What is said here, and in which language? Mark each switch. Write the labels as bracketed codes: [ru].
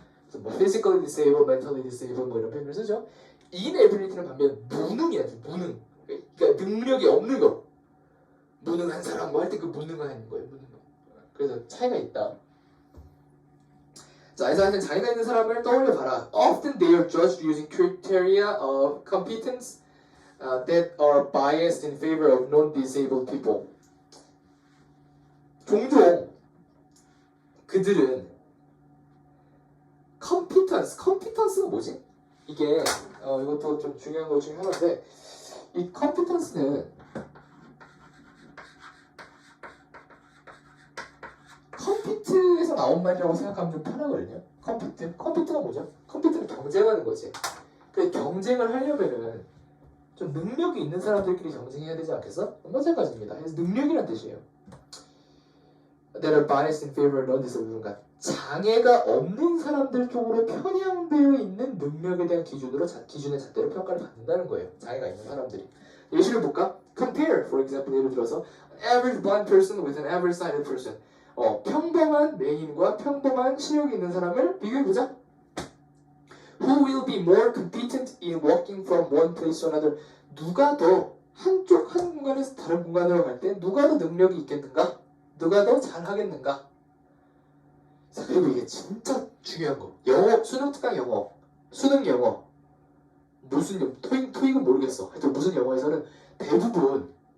[ko] 그래서 [en] physically disabled, mentally disabled [ko] 이런 표현을 쓰죠. inability는 반면 무능이야. 무능. 그러니까 능력이 없는 거. 무능한 사람 할 때 그 무능한 거예요. 무능. 그래서 차이가 있다. 자, 그래서 하여튼 장애가 있는 사람을 떠올려봐라. [en] Often they are judged using criteria of competence that are biased in favor of non-disabled people. [ko] 종종 그들은 컴피턴스가 뭐지? 이게 이것도 좀 중요한 것 중에 하나인데 이 컴피턴스는 컴피트에서 나온 말이라고 생각하면 좀 편하거든요. 컴피트가 뭐죠? 컴피트는 경쟁하는 거지. 그 경쟁을 하려면은 좀 능력이 있는 사람들끼리 경쟁해야 되지 않겠어? 마찬가지입니다. 그래서 능력이란 뜻이에요. [en] That are biased in favor of non-disabled. [ko] 그러니까 장애가 없는 사람들 쪽으로 편향되어 있는 능력에 대한 기준의 잣대로 평가를 받는다는 거예요. 장애가 있는 사람들이. 예시를 볼까? [en] Compare, for example, [ko] 예를 들어서 [en] average blind person with an average sighted person. [ko] 평범한 맹인과 평범한 시력이 있는 사람을 비교해보자. [en] Who will be more competent in walking from one place to another? [ko] 누가 더 한 공간에서 다른 공간으로 갈 때 누가 더 능력이 있겠는가? 누가 더 잘하겠는가? 자, 그리고 이게 진짜 중요한 거. 영어, 수능 특강 영어, 수능 영어, 무슨 토익은 모르겠어. 하여튼 무슨 영어에서는 대부분